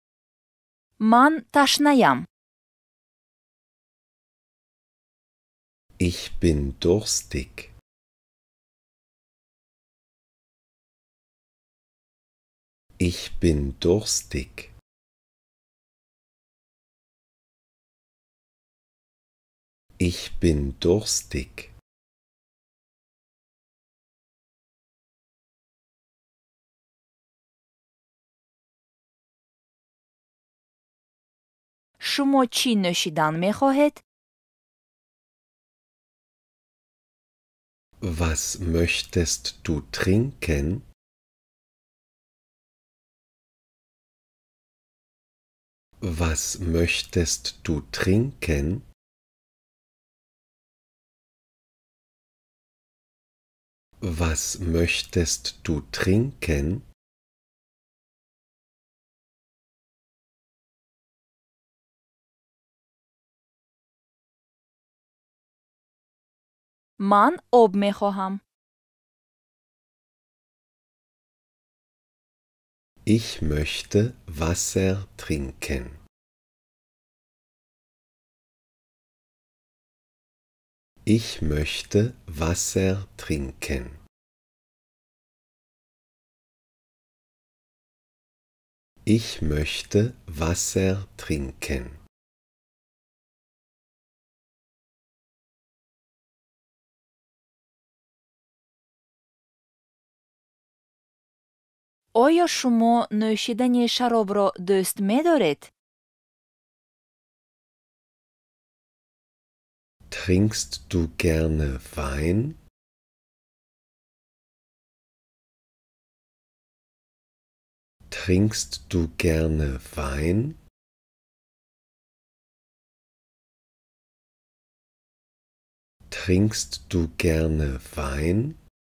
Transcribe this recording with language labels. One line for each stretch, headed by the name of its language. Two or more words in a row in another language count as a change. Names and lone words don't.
Persian: من تشنه‌ام.
German: Ich bin durstig. Ich bin durstig. Ich bin durstig.
Persian: شما چی نوشیدن می خواهید؟
German: Was möchtest du trinken? Was möchtest du trinken? Was möchtest du trinken?
Persian: من آب می خواهم.
German: Ich möchte Wasser trinken. Ich möchte Wasser trinken. Ich möchte Wasser trinken.
Persian: آیا شما نوشیدن شراب را دوست می دارید؟
German: Trinkst du gerne Wein? Trinkst du gerne Wein? Trinkst du gerne Wein?